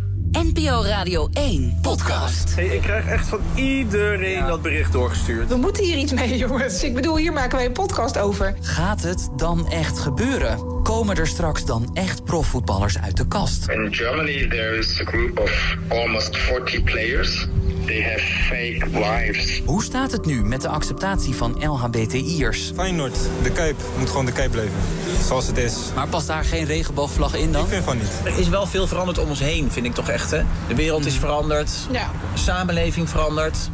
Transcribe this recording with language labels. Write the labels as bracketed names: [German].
[Dutch] NPO Radio 1 podcast. Hey, ik krijg echt van iedereen dat bericht doorgestuurd. We moeten hier iets mee, jongens. Ik bedoel, hier maken wij een podcast over. Gaat het dan echt gebeuren? Komen er straks dan echt profvoetballers uit de kast? [English] In Germany there is a group of almost 40 players. They have fake wives. [Dutch] Hoe staat het nu met de acceptatie van LHBTI'ers? Feyenoord, de Kuip, moet gewoon de Kuip blijven. Zoals het is. Maar past daar geen regenboogvlag in dan? Ik vind van niet. Er is wel veel veranderd om ons heen, vind ik toch echt. Hè? De wereld is veranderd. Ja. Samenleving verandert.